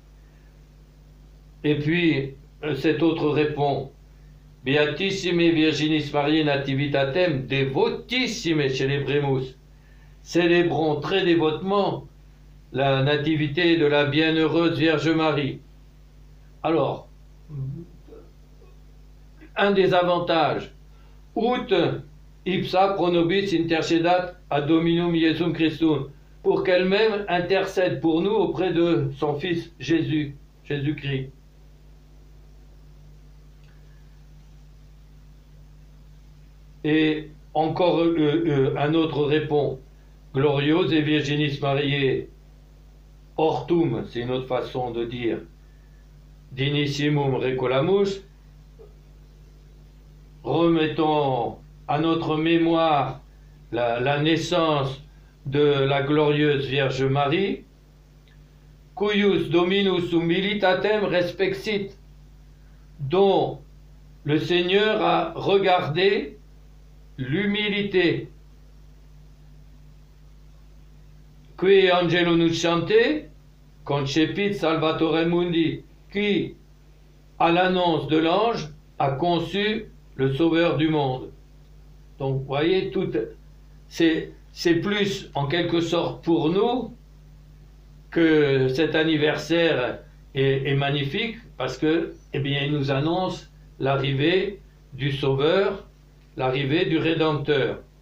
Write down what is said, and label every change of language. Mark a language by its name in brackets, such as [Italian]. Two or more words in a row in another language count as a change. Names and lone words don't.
[French] Et puis, cet autre répond, [Latin] Beatissime Virginis Mariae Nativitatem devotissime celebremus. [French] Célébrons très dévotement la nativité de la bienheureuse Vierge Marie. Alors, un des avantages, [Latin] ut ipsa pro nobis intercedat ad Dominum Iesum Christum, [French] pour qu'elle-même intercède pour nous auprès de son Fils Jésus-Christ. Et encore un autre répond, [Latin] Gloriose Virginis Mariae Hortum, [French] c'est une autre façon de dire, [Latin] Dinissimum Recolamus, [French] remettons à notre mémoire la naissance de la glorieuse Vierge Marie, [Latin] cuius Dominus humilitatem respexit, [French] dont le Seigneur a regardé l'humilité. [Latin] Qui angelo nunciante, concepit salvatore mundi, [French] qui, à l'annonce de l'ange, a conçu le Sauveur du monde. Donc, vous voyez, c'est plus en quelque sorte pour nous que cet anniversaire est magnifique, parce que, eh bien, il nous annonce l'arrivée du Sauveur, l'arrivée du Rédempteur.